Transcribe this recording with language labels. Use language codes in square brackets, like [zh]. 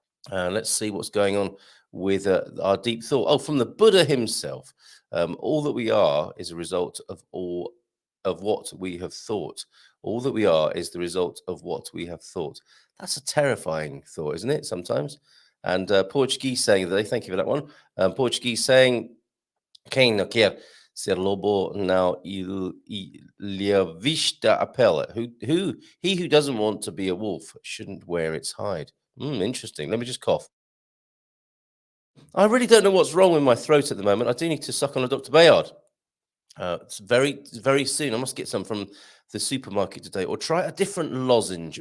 [en] Let's see what's going on with our deep thought. Oh, from the Buddha himself. All that we are is a result of what we have thought. All that we are is the result of what we have thought. That's a terrifying thought, isn't it, sometimes? And Portuguese saying today, thank you for that one. Portuguese saying, [pt] quem não quer ser lobo não lhe vista a pele. [en] He who doesn't want to be a wolf shouldn't wear its hide. Interesting. Let me just cough. I really don't know what's wrong with my throat at the moment. I do need to suck on a Dr. Bayard. It's very, very soon. I must get some from the supermarket today or try a different lozenge.